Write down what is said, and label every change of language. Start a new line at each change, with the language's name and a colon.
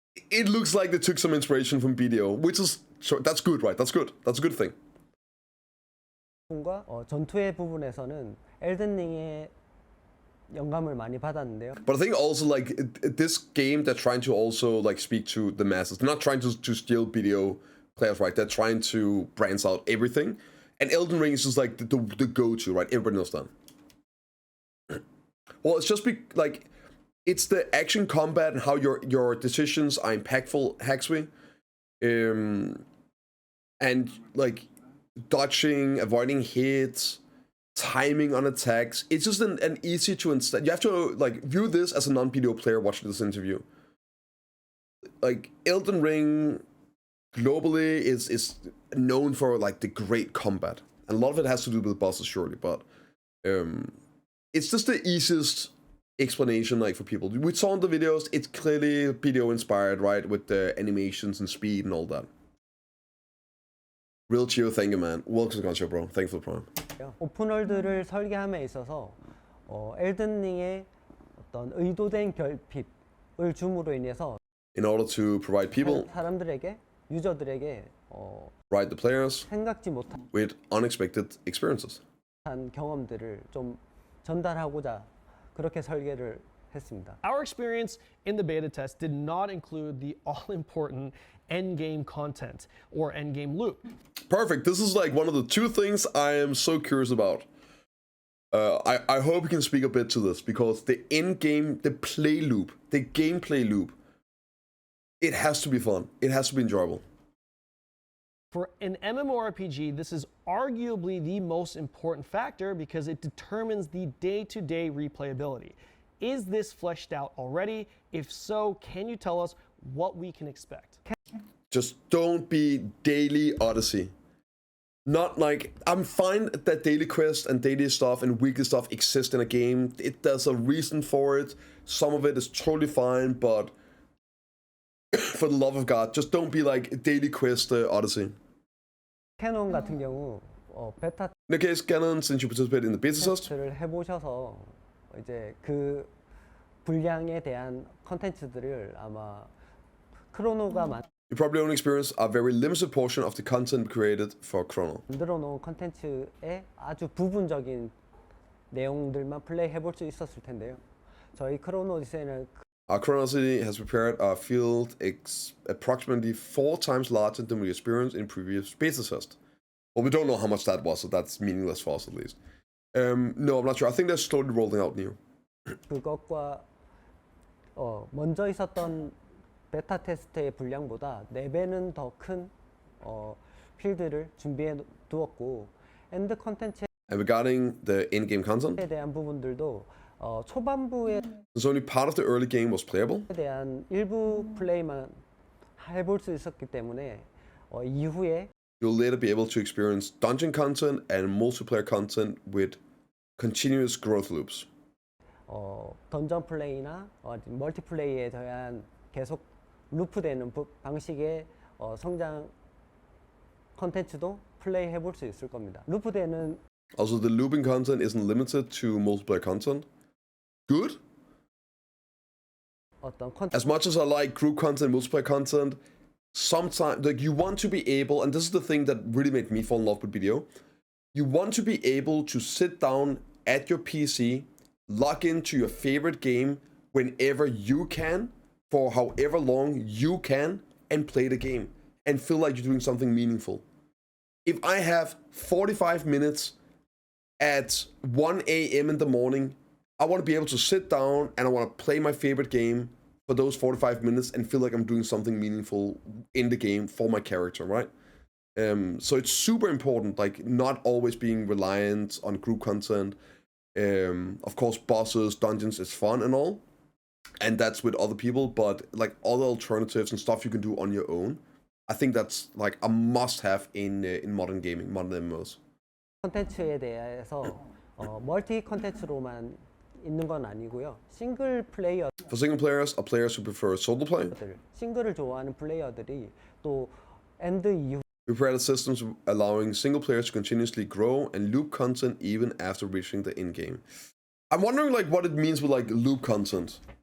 English: It looks like they took some inspiration from BDO, which is that's good, right? That's good. That's a good thing.
Korean: 과 전투의 부분에서는 엘든링의 영감을 많이 받았는데요.
English: But I think also like this game, they're trying to also like speak to the masses. They're not trying to steal BDO players, right? They're trying to branch out everything. And Elden Ring is just like the go-to, right? Everybody knows that. Well, it's just like it's the action combat and how your decisions are impactful, Haxby. And like dodging, avoiding hits, timing on attacks. It's just an easy to understand. You have to like view this as a non-BDO player watching this interview. Like Elden Ring globally is known for like the great combat. And a lot of it has to do with bosses, surely, but it's just the easiest explanation like for people. We saw in the videos, it's clearly BDO inspired, right? With the animations and speed and all that. Real chill, thank you, man. Welcome to the show, bro. Thank you for the prime.
Korean: 오픈월드를 설계함에 있어서 엘든링의 어떤 의도된 결핍을 줌으로 인해서
English: In order to provide people,
Korean: 사람들에게 유저들에게
English: right, the players,
Korean: 생각지 못한
English: with unexpected experiences.
Korean: 경험들을 좀 전달하고자 그렇게 설계를 했습니다.
English: Our experience in the beta test did not include the all-important endgame content or endgame loop. Perfect. This is like one of the two things I am so curious about. I hope you can speak a bit to this because the endgame, the play loop, the gameplay loop, it has to be fun. It has to be enjoyable. For an MMORPG, this is arguably the most important factor because it determines the day-to-day replayability. Is this fleshed out already? If so, can you tell us what we can expect? Just don't be daily Odyssey. Not like, I'm fine that daily quests and daily stuff and weekly stuff exist in a game. There's a reason for it. Some of it is totally fine, but for the love of God, just don't be like daily quest Odyssey.
Korean: 캐논 같은 경우 베타
English: In the case, Kanons, since you participated in the beta test,
Korean: 테스트를 해보셔서 이제 그 분량에 대한 컨텐츠들을 아마 크로노가
English: You probably only experience a very limited portion of the content created for Chrono.
Korean: 만들어 놓은 컨텐츠의 아주 부분적인 내용들만 플레이해 볼 수 있었을 텐데요. 저희 크로노 오디세이는
English: ChronoOdyssey has prepared a field approximately 4 times larger than we experienced in previous beta test. Well, we don't know how much that was, so that's meaningless for us at least. No, I'm not sure. I think they're slowly rolling out new.
Korean: 그것과 먼저 있었던 베타 테스트의 분량보다 4배는 더 큰 필드를 준비해 두었고 엔드 컨텐츠에
English: And regarding the in-game content,
Korean: 대한 부분들도 초반부에
English: since only part of the early game was playable,
Korean: 대한 일부 플레이만 해볼 수 있었기 때문에 이후에
English: you'll later be able to experience dungeon content and multiplayer content with continuous growth loops.
Korean: 던전 플레이나 멀티플레이에 대한 계속 루프되는 방식의 성장 컨텐츠도 플레이 해볼 수 있을 겁니다. 루프되는
English: Also, the looping content isn't limited to multiplayer content. Good.
Korean: 어떤 컨텐츠
English: As much as I like group content, multiplayer content, sometimes like you want to be able, and this is the thing that really made me fall in love with BDO. You want to be able to sit down at your PC, log into your favorite game whenever you can, for however long you can, and play the game and feel like you're doing something meaningful. If I have 45 minutes at 1 a.m. in the morning, I want to be able to sit down and I want to play my favorite game for those 45 minutes and feel like I'm doing something meaningful in the game for my character, right? So it's super important, like not always being reliant on group content. Of course, bosses, dungeons is fun and all, and that's with other people, but like other alternatives and stuff you can do on your own, I think that's like a must-have in modern gaming, modern MMOs.
Korean: 컨텐츠에 대해서 멀티 컨텐츠로만 있는 건 아니고요. 싱글 플레이어
English: For single players or players who prefer solo play,
Korean: 싱글을 좋아하는 플레이어들이 또 엔드 이후
English: we created systems allowing single players to continuously grow and loop content even after reaching the end game. I'm wondering like what it means with like loop content.